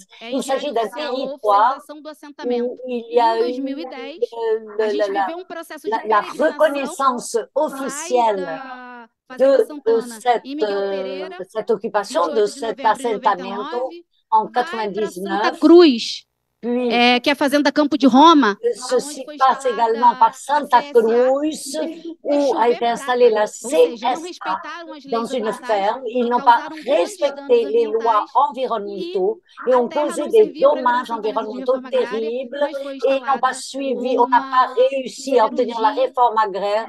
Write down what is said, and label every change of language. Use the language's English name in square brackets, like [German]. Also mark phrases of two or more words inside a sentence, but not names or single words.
[French] Il s'agit d'un territoire où il y a eu la reconnaissance officielle de cette occupation, de cet assentamento en 99. [Portuguese] Que é a Fazenda Campo de Roma. [French] Ceci passe également par Santa Cruz, où a été installée la CSA dans une ferme. Ils n'ont pas respecté les lois environnementaux et ont causé des dommages environnementaux terribles et n'ont pas suivi, on n'a pas réussi à obtenir la réforme agraire.